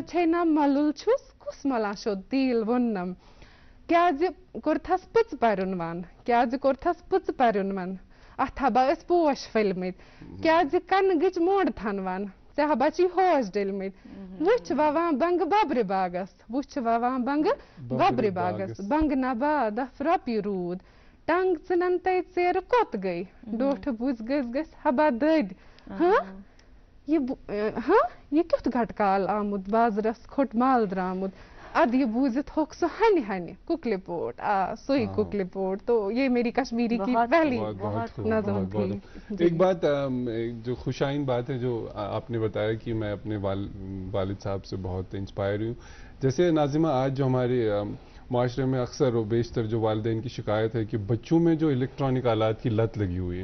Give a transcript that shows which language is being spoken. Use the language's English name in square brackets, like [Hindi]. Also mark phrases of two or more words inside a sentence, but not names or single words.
[Kashmiri] چھے نا ملُل چھُس کُس ملا شوٚد تیٖل ووٚننم کیٛازِ کوٚرتھس پٕژٕ پرُن ون کیٛازِ کوٚرتھس پٕژٕ پرُن ون اتھ ہبا ٲسۍ پوش پھٔلمٕتۍ کیٛازِ کنہٕ گٔچ موڈ تھن ون ژےٚ ہبا چھی ہوش ڈٔلمٕتۍ وٕچھ ووان بنگہٕ ببرِ باغس وٕچھ ووان بنگہٕ ببرِ باغس بنگہٕ نباد رۄپیہِ روٗد ٹنگ ژٕنن تے ژیرٕ کوٚت گٔے ڈوٹھٕ بُزۍ گٔژھۍ حبا دٔدۍ یہ کیُتھ گٹکال آمُت بازرس کھوٚٹ مال درامُت اد یہ بوٗزِتھ ہوٚکھ سُہ ہنہِ ہنہِ کُکلہِ پوٹ سُے کُکلہِ پوٹ [Urdu] تو یہ میری کشمیری کی پہلی نظم تھی. [Kashmiri] ایک بات جو خوشائن بات ہے جو آپ نے بتایا کہ میں اپنے والد صاحب سے بہت انسپائر ہوں. جیسے ناظمہ آج جو ہمارے معاشرے میں اکثر و بیشتر جو والدین کی شکایت ہے کہ بچوں میں جو الیکٹرانک آلات کی لت لگی ہوئی ہے.